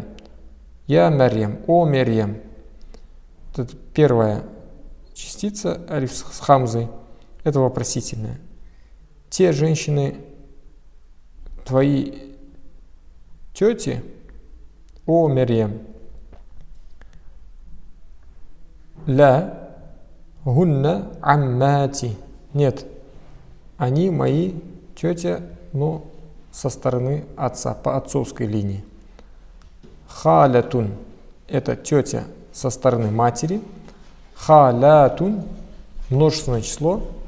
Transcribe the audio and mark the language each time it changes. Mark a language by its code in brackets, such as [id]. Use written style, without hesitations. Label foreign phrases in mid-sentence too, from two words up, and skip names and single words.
[ru] Я Марьям, о Марьям. Это первая частица, алиф с хамзой, это вопросительная. Те женщины, твои тети, о Марьям. [ar] لا هن عماتي. [ru] Нет, они мои тетя, но со стороны отца, по отцовской линии. Халятун – это тетя со стороны матери. Халятун – множественное число.